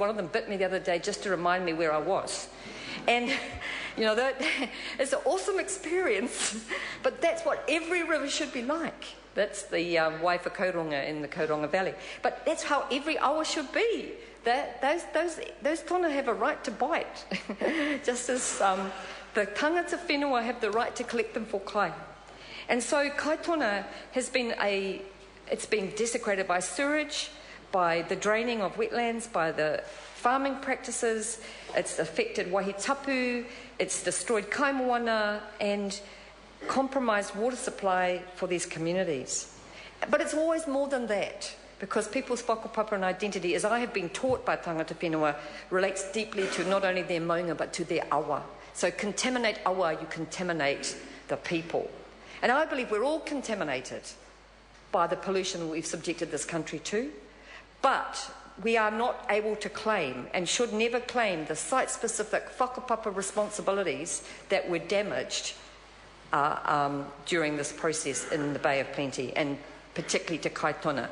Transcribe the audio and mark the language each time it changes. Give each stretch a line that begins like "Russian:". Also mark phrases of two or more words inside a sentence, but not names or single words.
English: One of them bit me the other day just to remind me where I was. And, that it's an awesome experience, but that's what every river should be like. That's the Waiwhakauranga in the Kauronga Valley. But that's how every awa should be. Those tona have a right to bite, just as the
Māori: tangata whenua
English: have the right to collect them for kai. And so kaitona has been it's been desecrated by sewage, by the draining of wetlands, by the farming practices. It's affected wahitapu, it's destroyed kaimoana and compromised water supply for these communities. But it's always more than that, because people's whakapapa and identity, as I have been taught by
Māori: tangata whenua,
English: relates deeply to not only their maunga but to their awa. So contaminate awa, you contaminate the people. And I believe we're all contaminated by the pollution we've subjected this country to, but we are not able to claim and should never claim the site-specific whakapapa responsibilities that were damaged during this process in the Bay of Plenty, and particularly to kaitona.